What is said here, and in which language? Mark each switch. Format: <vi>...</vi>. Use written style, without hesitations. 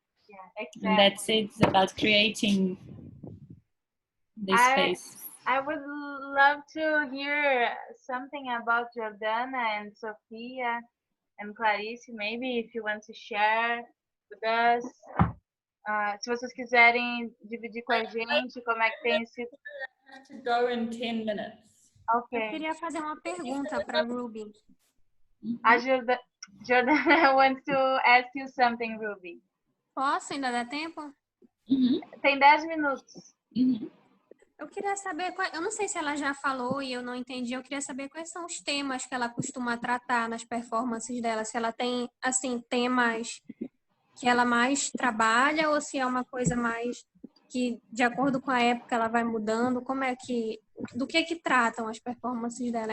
<en>Yeah, exactly. And that's it. It's about creating this space. I would love to hear something about Jordana and Sofia and Clarice, maybe, if you want to share with us.</en> <pt>Se vocês quiserem dividir com a gente como é que tem sido.</pt> <en>I have to go in 10 minutes. Ok.</en> <pt>Eu queria fazer uma pergunta para Ruby.</pt> <en>A Jordana wants to ask you something, Ruby.</en> <pt>Posso? Ainda dá tempo? Tem 10 minutos. Eu queria saber, eu não sei se ela já falou e eu não entendi, eu queria saber quais são os temas que ela costuma tratar nas performances dela, se ela tem, assim, temas que ela mais trabalha ou se é uma coisa mais que, de acordo com a época, ela vai mudando, como é que, do que tratam as performances dela?</pt>